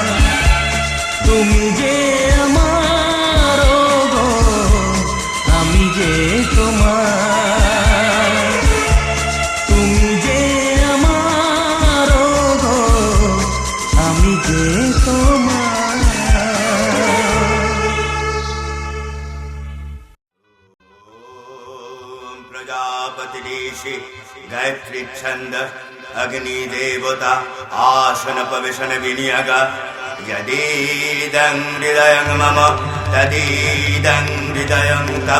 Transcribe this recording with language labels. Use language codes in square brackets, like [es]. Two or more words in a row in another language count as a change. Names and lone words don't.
[bn] তুমি যে আমার, গো আমি যে তোমার। তুমি যে আমার, গো আমি যে তোমার। [sa] प्रजापतिरीषि गायत्री छंद अग्नि देवता आसन पविशन विनियोग। यदीदं हृदयं मम तदीदं हृदयं तव।